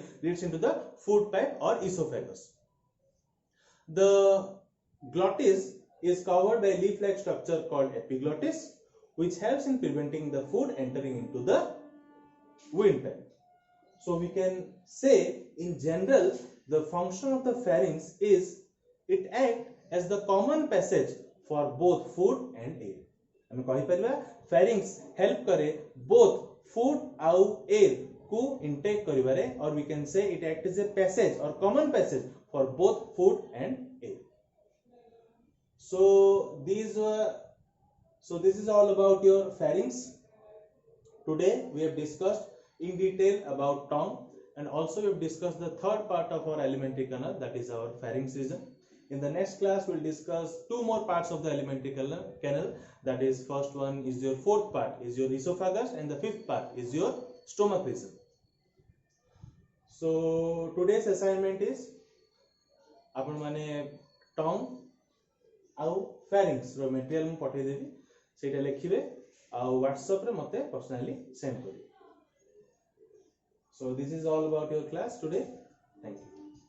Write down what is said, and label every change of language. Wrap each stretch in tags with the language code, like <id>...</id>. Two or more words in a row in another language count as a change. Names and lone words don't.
<en>Leads into the food pipe or esophagus. The glottis is covered by leaf-like structure called epiglottis, which helps in preventing the food entering into the windpipe. So we can say in general the function of the pharynx is it acts as the common passage for both food and air.</en> <or>ଆମେ କହି ପାରିବା</or> <en>pharynx help</en> <or>କରେ</or> <en>both food</en> <or>आउ air को intake करिबारे,</or> <en>or we can say it acts as a passage or common passage for both food and air. So this is all about your pharynx. Today we have discussed in detail about tongue, and also we have discussed the third part of our alimentary canal, that is our pharynx region. In the next class we will discuss two more parts of the alimentary canal, that is first one is your fourth part is your esophagus, and the fifth part is your stomach region. So today's assignment is</en> <or>ଆପଣ ମାନେ tongue ଆଉ pharynx ର ମଟେରିଆଲ ମୁଁ ପଠେଇ ଦେବି, ସେଟା ଲେଖିବେ ଆଉ WhatsApp ରେ ମତେ ପର୍ସନାଲି ସେଣ୍ଡ କରିବେ.</or> <en>So this is all about your class today. Thank you.</en>